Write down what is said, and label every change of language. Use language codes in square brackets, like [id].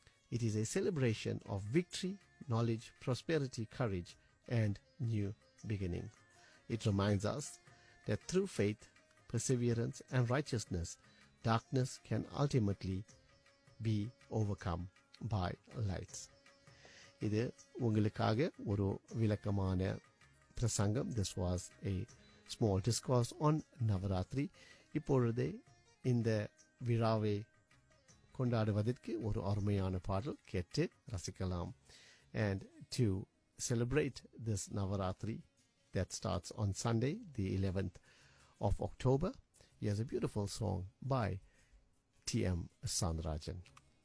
[en] It is a celebration of victory, knowledge, prosperity, courage, and new beginning. It reminds us that through faith, perseverance, and righteousness, darkness can ultimately be overcome by light. [ta] இது உங்களுக்காக ஒரு விளக்கமான பிரசங்கம். [en] This was a small discourse on Navaratri. [ta] இப்பொழுது இந்த விழாவை கொண்டாடுவதற்கு ஒரு அருமையான பாடல் கேட்டு ரசிக்கலாம். [en] And to celebrate this Navaratri that starts on Sunday, the 11th of October, here's a beautiful song by T.M. Sandrajan.